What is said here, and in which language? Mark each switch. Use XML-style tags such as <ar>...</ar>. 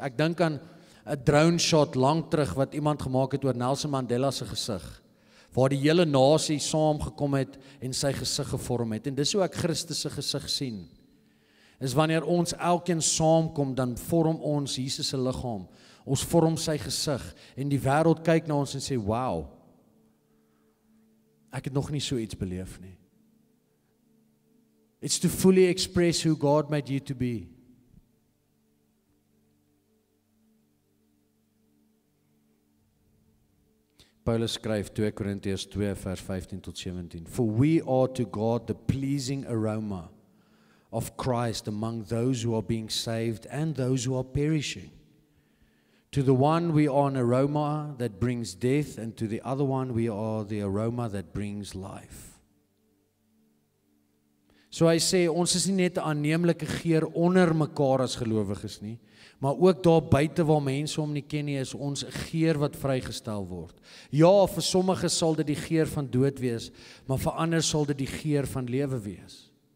<af>Ek dink aan 'n drone shot lank terug wat iemand gemaak het oor Nelson Mandela se gesig, waar die hele nasie saamgekom het en sy gesig gevorm het. En dis hoe ek Christus se gesig sien. Is wanneer ons elkeen saamkom, dan vorm ons Jesus se liggaam. Ons vorm sy gesig en die wêreld kyk na ons en sê, wow, ek het nog nie so iets beleef nie.</af> <en>It's to fully express who God made you to be.</en> <af>Paulus skryf 2 Korintiërs 2 vers 15 tot 17.</af> <en>For we are to God the pleasing aroma of Christ among those who are being saved and those who are perishing. To the one we are an aroma that brings death, and to the other one we are the aroma that brings life.</en> <af>So hy sê, ons is nie net 'n aanneemlike geur onder mekaar as gelowiges nie, maar ook daar buite waar mense hom nie ken nie, is ons 'n geur wat vrygestel word. Ja, vir sommige sal dit die geur van dood wees, maar vir ander sal dit die geur van lewe wees.</af>